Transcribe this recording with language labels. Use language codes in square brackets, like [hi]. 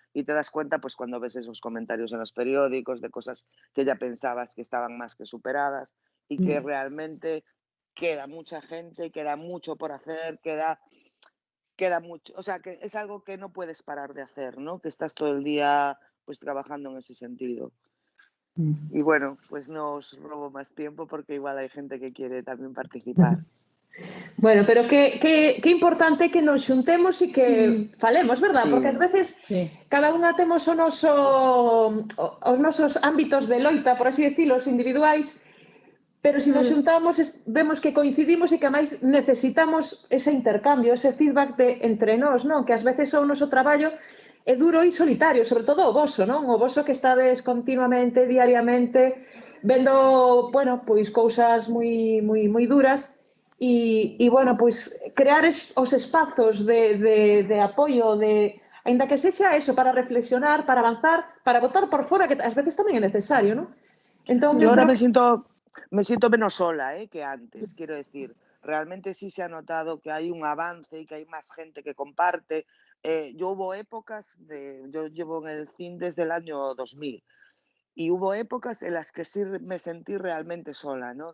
[es] Y te das cuenta pues cuando ves esos comentarios en los periódicos de cosas que ya pensabas que estaban más que superadas y que realmente queda mucha gente, queda mucho por hacer, queda mucho, o sea, que es algo que no puedes parar de hacer, ¿no? Que estás todo el día pues trabajando en ese sentido. Y bueno, pues no os robo más tiempo porque igual hay gente que quiere también participar. [gl] Bueno, pero que importante que nos xuntemos e que falemos, verdad? Porque ás veces cada unha temos os nosos ámbitos de loita, [es] por así decirlo, [gl] os individuais, pero se nos xuntamos vemos que coincidimos e que máis necesitamos ese intercambio, ese feedback entre nós, non? Que ás veces o noso traballo é duro e solitario, sobre todo o voso, non? O voso que estades continuamente, diariamente, vendo, bueno, pois cousas moi duras e bueno, pois crear os espazos de apoio, aínda que sexa eso, para reflexionar, para avanzar, para botar por fora, que ás veces tamén é necesario, non? Entón, [es] yo ahora me siento menos sola que antes, quiero decir. Realmente sí se ha notado que hay un avance y que hay más gente que comparte. Yo hubo épocas, yo llevo en el CIN desde el año 2000, y hubo épocas en las que sí me sentí realmente sola, ¿no?